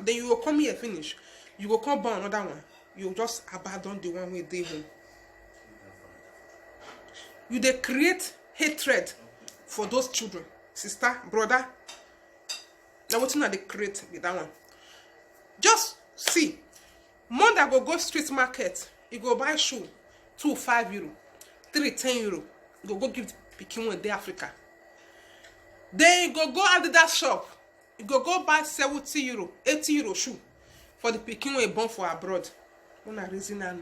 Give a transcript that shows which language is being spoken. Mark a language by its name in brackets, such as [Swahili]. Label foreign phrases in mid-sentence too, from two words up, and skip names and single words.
[Nigerian Pidgin] Then you will come here finish. You will come born another one. You just abandon the one where they home. You they create hatred for those children. Sister, brother. Now what they create with that one? Just see. Mother go street market. You go buy shoe. 2 5 euro. 3 10 euro. You go give pikin one day Africa. Then you go Adidas shop. You go buy 70 euro, 80 euro shoe for the pikin when born for abroad. When I reason na.